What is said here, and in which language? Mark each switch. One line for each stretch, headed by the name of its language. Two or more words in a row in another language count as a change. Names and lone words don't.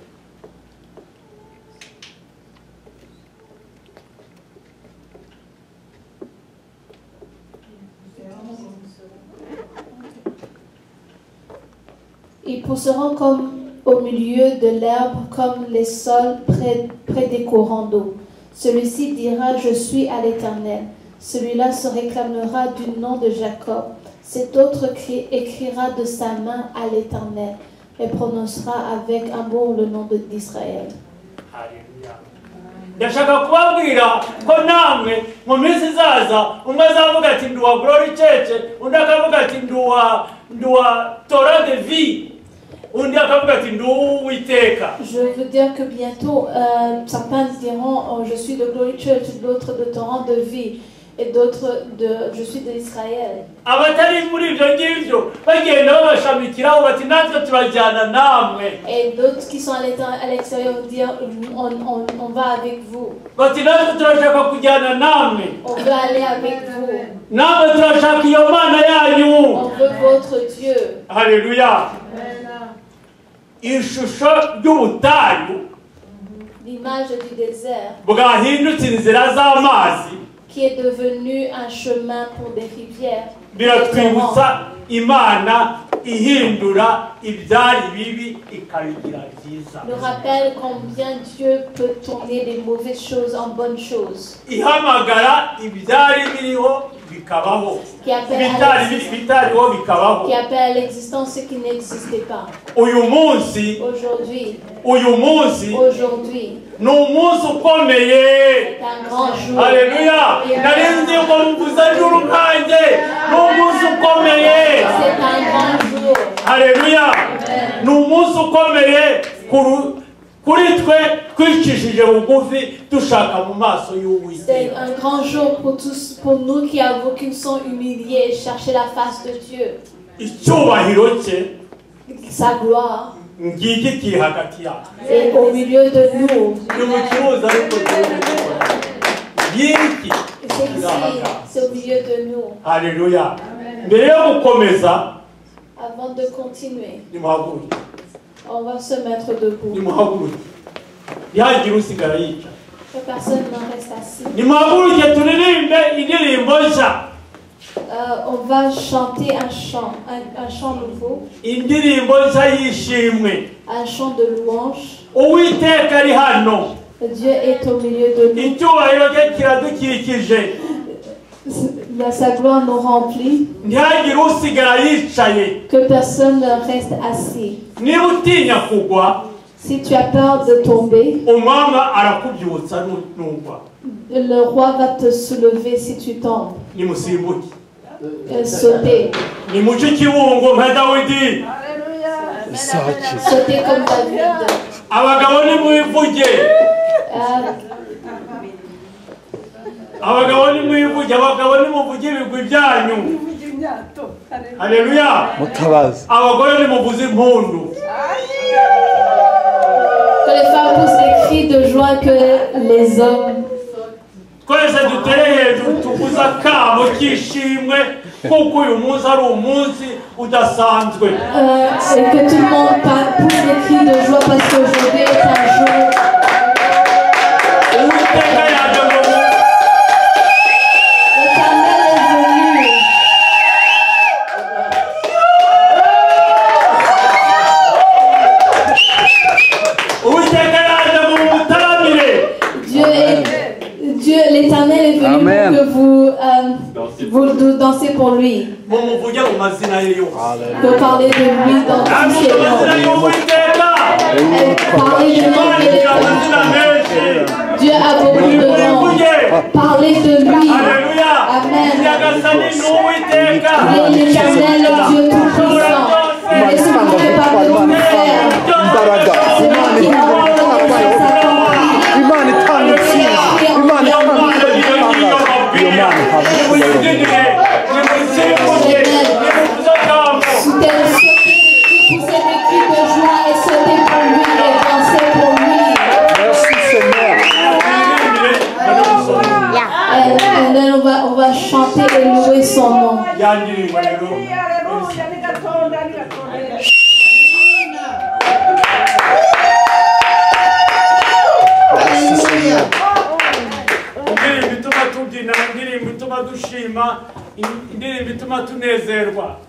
French: Ils pousseront comme au milieu de l'herbe, comme les sols près des courants d'eau. Celui-ci dira, je suis à l'Éternel. Celui-là se réclamera du nom de Jacob. Cet autre écrira de sa main à l'Éternel et prononcera avec amour le nom d'Israël. Alléluia.
Kinyarwanda: Ndashaka kubabwira ko namwe mu minsi izaza umwe azavuga ati ndi uwa Glory Church, undi akavuga ati ndi uwa Torah de vie, undi akavuga ati ndi Uwiteka.
French: Je veux dire que bientôt certains diront oh, je suis de Glory Church, d'autres de Torah de vie et d'autres de je suis d'Israël.
Kinyarwanda: Abatari muri ibyo ngibyo bagenda babashamikiraho bati natwe turajyana namwe.
French: Et d'autres qui sont à l'extérieur vont dire on va avec vous.
Kinyarwanda: Bati natwe turashaka kujyana namwe.
French: On veut aller avec vous.
Kinyarwanda: Namwe turashaka iyo Mana yanyu.
French: On veut votre Dieu.
Kinyarwanda: Haleluya. Ishusho y'ubutayu
French: L'image du désert
Kinyarwanda: bwahindutse inzira z'amazi
French: qui est devenu un chemin pour des rivières.
Kinyarwanda: biratwibutsa Imana ihindura ibyari bibi ikabigira byiza.
French: Nous rappelle combien Dieu peut tourner les mauvaises choses en bonnes choses.
Kinyarwanda: Ihamagara ibyari biriho bikabaho, bitariho bikabaho.
French: Qui appelle à l'existence ce qui n'existait pas.
Kinyarwanda: Uyu munsi ni umunsi ukomeye.
French: C'est un grand jour.
Kinyarwanda: Haleluya. Narinzi ngo mvuza juru kanje ni umunsi ukomeye.
French: C'est un grand jour.
Kinyarwanda: Haleluya. Ni umunsi ukomeye kuri twe twicishije bugufi dushaka mu maso y'Uwiteka.
French: C'est un grand jour pour tous, pour nous qui sont humiliés et chercher la face de Dieu.
Kinyarwanda: Icyubahiro cye
French: Sa gloire
Kinyarwanda: ngiki kiri hagati yacu.
French: est au milieu de nous.
Kinyarwanda: N'umucuruzi ariko yiki.
French: C'est au milieu de nous.
Kinyarwanda: Haleluya. Mbere yo gukomeza,
French: Avant de continuer,
Kinyarwanda: nimuhaguruke.
French: on va se mettre debout.
Kinyarwanda: Nimuhaguruke. Ntihagire usigara yica.
French: Que personne n'en reste assis.
Kinyarwanda: Nimuhaguruke turirimbe indirimbo nshya.
French: On va chanter un chant nouveau,
Kinyarwanda: Indirimbo nshya y'ishimwe.
French: un chant de louange.
Kinyarwanda: Uwiteka ari hano.
French: Dieu est au milieu de nous.
Kinyarwanda: Icyubahiro cye kiradukikije.
French: Sa gloire nous remplit.
Kinyarwanda: Ntihagire usigara yicaye.
French: Que personne ne reste assis.
Kinyarwanda: Niba utinya kugwa,
French: Si tu as peur de tomber,
Kinyarwanda: umwami arakubyutsa nugwa.
French: le roi va te soulever si tu tombes.
Kinyarwanda: Nimusimbuke.
French: Sauter.
Kinyarwanda: Nimuce ikibungo nka Dawidi.
French: Sautez comme David.
Kinyarwanda: Abagabo ni mwivuge. Abagabo ni mwivuge, abagabo ni muvuge ibigwi byanyu. Haleluya. Mutabazi. Abagore ni muvuze impundu.
French: Que les femmes poussent des cris de joie que les hommes.
Kinyarwanda: Twese dutere hejuru tukuza kamo kishimwe kuko uyu munsi ari umunsi udasanzwe.
French: Et que tout le monde pousse des cris de joie parce qu'aujourd'hui est un jour.
Kinyarwanda: Uwiteka yaje ngo
French: L'Éternel est venu.
Kinyarwanda: Uwiteka yaje ngo mutaramire.
French: Dieu, l'Éternel est venu Amen. pour que vous dansez pour lui.
Kinyarwanda: Mumuvuge mu mazina ye yose.
French: Que parler de lui dans tous ses
Kinyarwanda: Amazina
French: noms.
Kinyarwanda: y'Uwiteka.
French: Parler de nom de l'Éternel. Dieu a beaucoup de noms. Parlez de lui.
Kinyarwanda: Haleluya. Amen. Nyagasani ni Uwiteka.
French: Il est l'Éternel, le Dieu tout-puissant. Et ce que vous ne pouvez pas nous faire. C'est lui qui nous
Kinyarwanda: Imana itanga intsinzi. Imana itanga
French: poussez des cris de joie et sautez pour lui et dansez pour lui. Merci Seigneur. Et then on va chanter et louer son nom.
Kinyarwanda: Indirimbo ituma tubyina, indirimbo ituma dushima, indirimbo ituma tunezerwa.